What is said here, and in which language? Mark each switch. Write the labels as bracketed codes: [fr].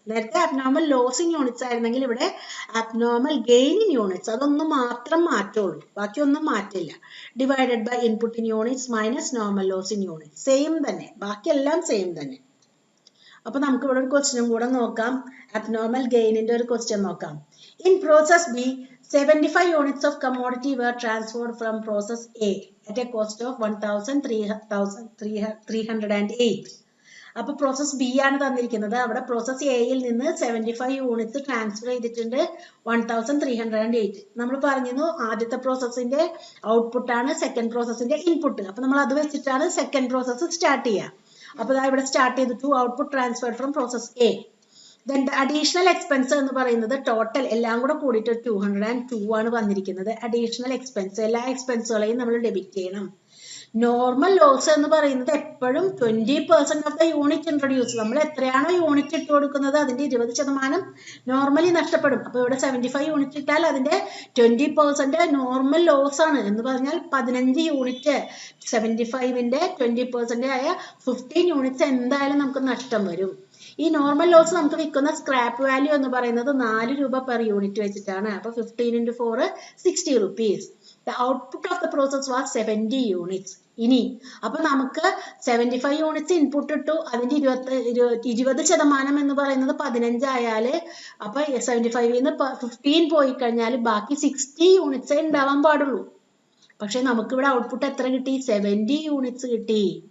[ml] നേരത്തെ abnormal loss in units ആയിരുന്നെങ്കിൽ ഇവിടെ അബ്നോർമൽ ഗെയിൻ ഇൻ യൂണിറ്റ്സ്, അതൊന്നും മാത്രം മാറ്റുള്ളൂ, ബാക്കിയൊന്നും മാറ്റില്ല. [en] Divided by input in units minus normal loss in units. [ml] Same തന്നെ, ബാക്കിയെല്ലാം സെയിം തന്നെ. അപ്പൊ നമുക്ക് ഇവിടെ ഒരു ക്വസ്റ്റ്യനും കൂടെ നോക്കാം. അബ്നോർമൽ ഗെയിനിന്റെ ഒരു ക്വസ്റ്റ്യൻ നോക്കാം. [en] In process B 75 units of commodity were transferred from process A at a cost of 1,308. [ml] അപ്പൊ പ്രോസസ് ബി ആണ് തന്നിരിക്കുന്നത്. അവിടെ പ്രോസസ് എയിൽ നിന്ന് 75 യൂണിറ്റ്സ് ട്രാൻസ്ഫർ ചെയ്തിട്ടുണ്ട് 1,308. നമ്മൾ പറഞ്ഞിരുന്നു ആദ്യത്തെ പ്രോസസ്സിന്റെ ഔട്ട്പുട്ട് ആണ് സെക്കൻഡ് പ്രോസസ്സിന്റെ ഇൻപുട്ട്. അപ്പൊ നമ്മൾ അത് വെച്ചിട്ടാണ് സെക്കൻഡ് പ്രോസസ്സ് സ്റ്റാർട്ട് ചെയ്യുക. അപ്പോൾ ഇവിടെ സ്റ്റാർട്ട് ചെയ്തിട്ടു output transfer from process A. Then additional expense എന്ന് പറയുന്നത് ടോട്ടൽ എല്ലാം കൂടെ കൂടിയിട്ട് 202 ആണ് വന്നിരിക്കുന്നത്. അഡീഷണൽ എക്സ്പെൻസ്, എല്ലാ എക്സ്പെൻസുകളെയും നമ്മൾ ഡെബിറ്റ് ചെയ്യണം. നോർമൽ ലോസ് എന്ന് പറയുന്നത് എപ്പോഴും [en] 20% of the unit introduce. [ml] നമ്മൾ എത്രയാണോ യൂണിറ്റ് ഇട്ട് കൊടുക്കുന്നത് അതിന്റെ 20% നോർമലി നഷ്ടപ്പെടും. അപ്പൊ ഇവിടെ 75 യൂണിറ്റ് ഇട്ടാൽ അതിന്റെ 20% നോർമൽ ലോസ് ആണ്. എന്ന് പറഞ്ഞാൽ 15 യൂണിറ്റ് 75ന്റെ 20% ആയ 15 യൂണിറ്റ്സ് എന്തായാലും നമുക്ക് നഷ്ടം വരും. ഈ നോർമൽ ലോസ് നമുക്ക് വിൽക്കുന്ന സ്ക്രാപ്പ് വാല്യൂ എന്ന് പറയുന്നത് 4 രൂപ പെർ യൂണിറ്റ് വെച്ചിട്ടാണ്. അപ്പൊ 15 × 4 60 rupees. [en] The output of the process was 70 units. [ml] ഇനി അപ്പൊ നമുക്ക് 75 യൂണിറ്റ്സ് ഇൻപുട്ട് ഇട്ടു, അതിന്റെ 20% എന്ന് പറയുന്നത് 15 ആയാല് അപ്പൊ 75ന്ന് 15 പോയി കഴിഞ്ഞാൽ ബാക്കി 60 യൂണിറ്റ്സേ ഉണ്ടാവാൻ പാടുള്ളൂ. പക്ഷെ നമുക്ക് ഇവിടെ ഔട്ട്പുട്ട് എത്ര കിട്ടി? 70 യൂണിറ്റ്സ് കിട്ടി.